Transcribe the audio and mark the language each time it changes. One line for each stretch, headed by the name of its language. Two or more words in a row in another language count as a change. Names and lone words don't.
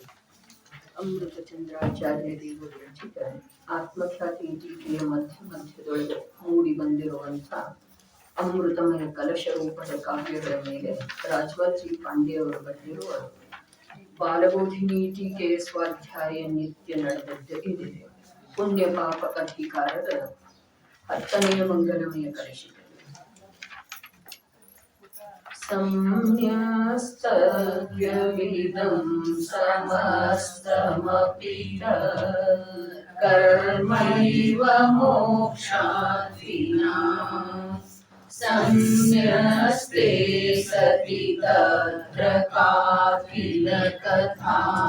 Kannada: ಅಮೃತ ಚಂದ್ರಾಚಾರ್ಯ ದೇವರು ರಚಿತ ಆತ್ಮಖ್ಯಾತಿ ಟೀಕೆಯ ಮಧ್ಯದೊಳಗೆ ಮೂಡಿ ಬಂದಿರುವಂಥ ಅಮೃತಮಯ ಕಲಶ ರೂಪದ ಕಾವ್ಯಗಳ ಮೇಲೆ ರಾಜವಾಜಿ ಪಾಂಡೆ ಅವರು ಬರೆದಿರುವ ಬಾಲಬೋಧಿನಿ ಟೀಕೆಯ ಸ್ವಾಧ್ಯಾಯ ನಿತ್ಯ ನಡೆದದ್ದು ಇದೆ. ಪುಣ್ಯ ಪಾಪ ಅಧಿಕಾರದ 10ನೆಯ ಮಂಗಲಮಯ ಕಲಶ.
Sanskrit: सम्यस्तव्यविदं समस्तमपि कर्मैव मोक्षाधिना सम्यस्ते सति तत्र काकिल कथा